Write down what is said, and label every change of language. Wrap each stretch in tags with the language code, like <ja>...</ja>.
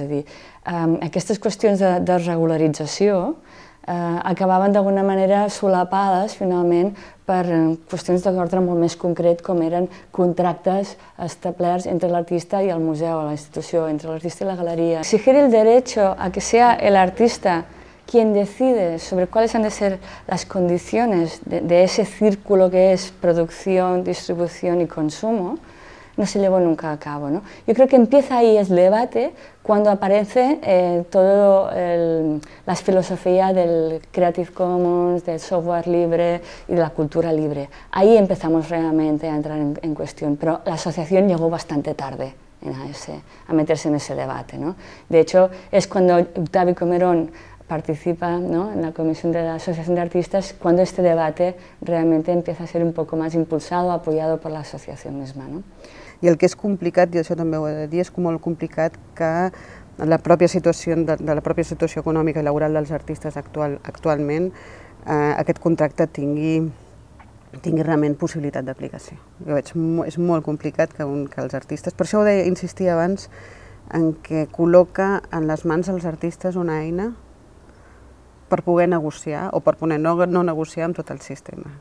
<ca>És a dir, aquestes qüestions de regularització acabaven d'alguna manera solapades, finalment, per qüestions d'ordre molt més concret, com eren contractes establerts entre l'artista i el museu, la institució, entre l'artista</ca> <es>y la galería. Exigir el derecho a que sea el artista quien decide sobre cuáles han de ser las condiciones de ese círculo que es producción, distribución y consumo, no se llevó nunca a cabo. Yo creo que empieza ahí el debate cuando aparece toda la filosofía del Creative Commons, del software libre y de la cultura libre. Ahí empezamos realmente a entrar en cuestión, pero la asociación llegó bastante tarde a meterse en ese debate. De hecho, es cuando Octavi Comerón participa en la comisión de la Asociación de Artistas, cuando este debate realmente empieza a ser un poco más impulsado, apoyado por la asociación misma.</es> <ca>I el que és complicat, i això també ho he de dir, és molt complicat que la pròpia situació econòmica i laboral dels artistes actualment aquest contracte tingui realment possibilitat d'aplicació. Jo veig, és molt complicat que els artistes, per això ho deia, insistia abans, en què col·loca en les mans dels artistes una eina per poder negociar o per poder no negociar amb tot el sistema.</ca>